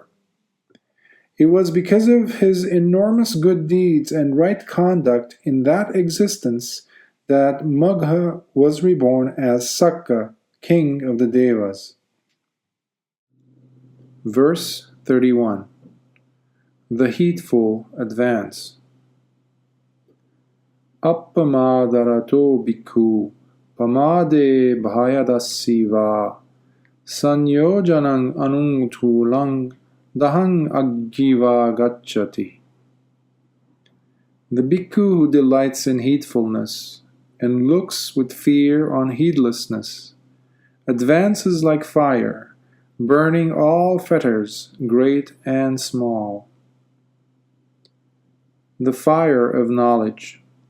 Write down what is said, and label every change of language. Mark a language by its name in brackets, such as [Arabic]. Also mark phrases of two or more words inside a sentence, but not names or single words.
[English] It was because of his enormous good deeds and right conduct in that existence that Magha was reborn as Sakka, king of the Devas. Verse 31. The heedful advance. [Pali] Appamādarato bhikkhu pamāde bhayadassiva sanyojanang anungtulang dahang aggiva gacchati. [English] The bhikkhu who delights in heedfulness and looks with fear on heedlessness advances like fire, burning all fetters, great and small. The fire of knowledge.